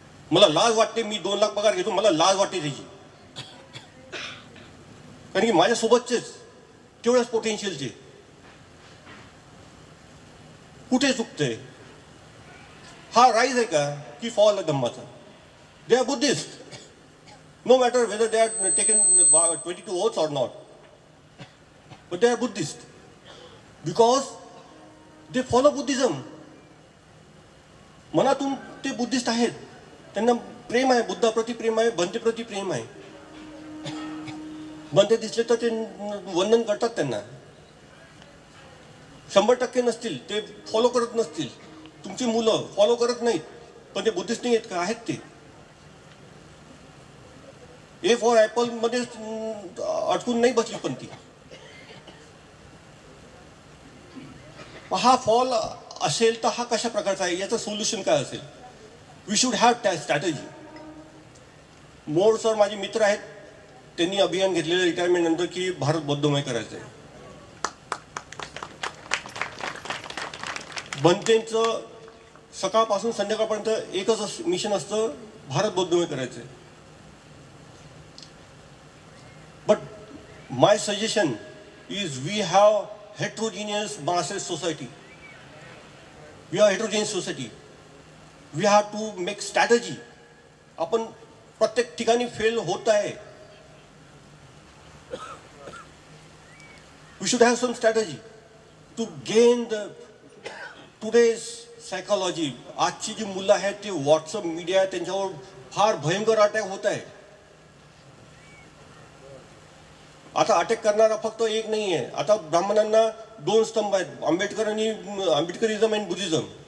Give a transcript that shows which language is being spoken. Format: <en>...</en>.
<mr>मला लाज वाटते, मी 2 लाख पगार घेतो, मला लाज वाटते त्याची. कारण की माझ्यासोबतचेच तेवढ्याच पोटेन्शियलचे. कुठे चुकते? हा राईज आहे का की फॉल आहे धम्माचा?</mr> <en>They are Buddhist, no matter whether they are taken 22 oaths or not, but they are Buddhist because they follow Buddhism.</en> <mr>मनातून ते बुद्धिस्ट आहेत, त्यांना प्रेम आहे, बुद्धाप्रती प्रेम आहे, भंतेप्रती प्रेम आहे. भंते दिसले तर ते वंदन करतात त्यांना. 100% नसतील, ते फॉलो करत नसतील, तुमची मुलं फॉलो करत नाहीत, पण ते बुद्धिस्ट नाही आहेत का? आहेत ते. A for ॲपल मध्ये अडकून नाही बसली पण ती. हा फॉल असेल तर हा कशा प्रकारचा आहे, याचं सोल्युशन काय असेल?</mr> <en>we should have</en> <mr>त्या स्ट्रॅटेजी. मोर सर माझे मित्र आहेत, त्यांनी अभियान घेतलेलं रिटायरमेंट नंतर की भारत बौद्धमय करायचं आहे. बनतेंचं सकाळपासून संध्याकाळपर्यंत एकच मिशन असतं, भारत बौद्धमय करायचं आहे.</mr> <en>But my suggestion is we have heterogeneous masses society. We are heterogeneous society. We have to make strategy.</en> <mr>आपण प्रत्येक ठिकाणी फेल होत आहे.</mr> <en>We should have some strategy to gain the today's psychology.</en> <mr>आजची जी मुलं आहेत ते व्हॉट्सअप मीडिया, त्यांच्यावर फार भयंकर अटॅक होत आहे. आता अटॅक करणारा फक्त एक नाही आहे. आता ब्राह्मणांना 2 स्तंभ आहेत, आंबेडकरिझम आणि बुद्धिझम.</mr>